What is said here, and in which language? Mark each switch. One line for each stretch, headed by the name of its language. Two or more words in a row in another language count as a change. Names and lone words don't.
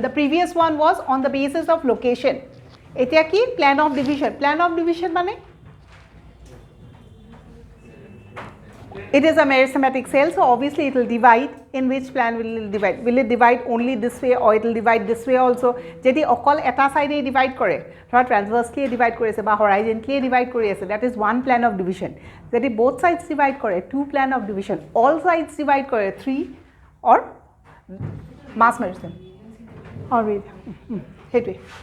English: The previous one was on the basis of location.
Assamese: এতিয়া কি
English: plan of division. Plan of division mane? It is a meristematic cell, so obviously it will divide. In which plan will it divide? Will it divide only this way or it will divide this way also?
Assamese: যদি অকল এটা ছাইডে ডিভাইড কৰে, থোৰা
English: transversely divide
Assamese: কৰে আছে বা
English: horizontally divide
Assamese: কৰে আছে,
English: that is one plan of division. Jedi both sides divide kore, two plan of division. All sides divide kore, three or mass meristem. Or read. Headway.